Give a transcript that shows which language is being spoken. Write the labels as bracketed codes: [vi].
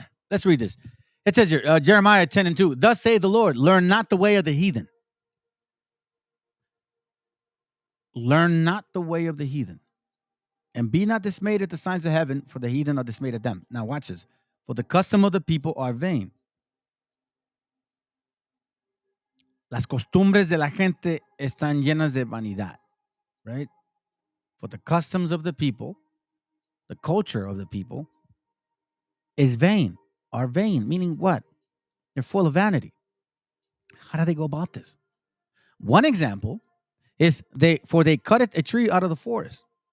[en] Let's read this. It says here, Jeremiah 10:2. Thus say the Lord, learn not the way of the heathen. Learn not the way of the heathen. And be not dismayed at the signs of heaven, for the heathen are dismayed at them. Now watch this. For the custom of the people are vain. [es] Las costumbres de la gente están llenas de vanidad. [en] Right? For the customs of the people, the culture of the people, is vain. Are vain. Meaning what? They're full of vanity. How do they go about this? One example is they cutteth a tree out of the forest.